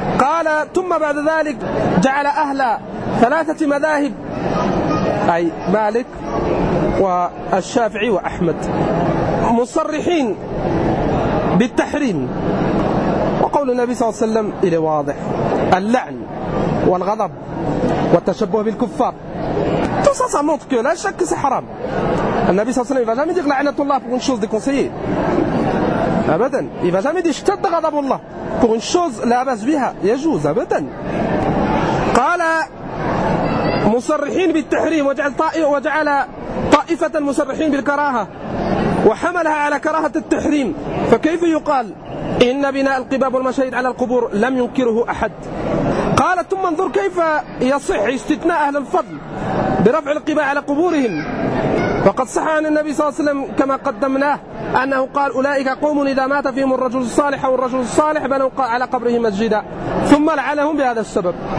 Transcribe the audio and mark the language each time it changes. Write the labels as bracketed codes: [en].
[ar] قال ثم بعد ذلك جعل أهل ثلاثة مذاهب أي مالك والشافعي وأحمد مصرحين بالتحريم، وقول النبي صلى الله عليه وسلم إلى واضح اللعن والغضب والتشبه بالكفار [fr] tout ça ça montre que la chose que c'est haram. Le Nabi صلى الله عليه وسلم il va jamais dire [ar] لعنة الله [fr] pour une chose déconseillée [ar] أبدا. [fr] Il va jamais dire [ar] اشتد غضب الله [fr] pour une chose [ar] لا بأس بها يجوز أبدا. قال مصرحين بالتحريم وجعل طائفة مصرحين بالكراهة وحملها على كراهة التحريم، فكيف يقال إن بناء القباب والمشاهد على القبور لم ينكره أحد؟ قال ثم انظر كيف يصح استثناء أهل الفضل برفع القباء على قبورهم، فقد صح عن النبي صلى الله عليه وسلم كما قدمناه أنه قال أولئك قوم إذا مات فيهم الرجل الصالح أو الرجل الصالح بنوا على قبره مسجدا ثم لعنهم بهذا السبب.